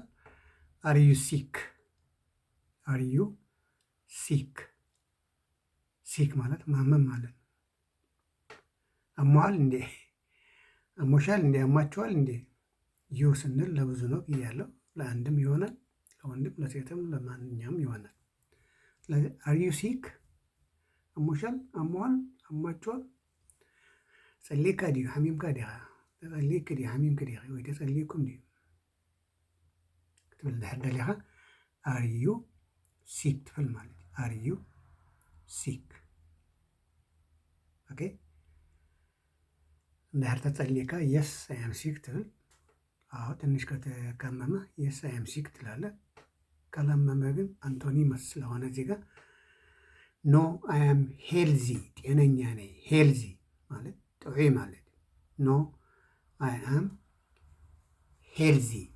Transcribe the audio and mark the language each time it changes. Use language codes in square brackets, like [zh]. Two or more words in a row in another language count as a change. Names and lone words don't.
[en] are you sick. are you sick። [am] ሲክ ማለት ማመም ማለት ነው። አሟል እንዴ? አሞሻል እንዴ? አሟቸዋል እንዴ? ዩ ስንል ለብዙ ነው ብያለሁ። ለአንድም ይሆናል፣ ለወንድም ለሴትም ለማንኛውም ይሆናል። ስለዚህ [en] are you sick [am] አሞሻል፣ አሟል፣ አሟቸዋል። [ti] ጸሊካ ዲዩ ሓሚምካ ዲኻ ተጸሊክ ዲ ሓሚምክ ዲ ወይ ተጸሊኩም ዲ ክትብል ድሕር ደሊኻ [en] are you sick [ti] ትብል ማለት እዩ። [en] are you sick [am] ኦኬ። [ti] እንድሕር ተጸሊካ [en] yes I am sick [am] ትብል። አዎ ትንሽ ከተካመመ [en] yes I am sick [am] ትላለህ። ካላመመ ግን አንቶኒመስ ስለሆነ እዚህ ጋር [en] no I am healthy፣ [am] ጤነኛ ነኝ። ሄልዚ ማለት ጥዑይ ማለት [en] no I am healthy።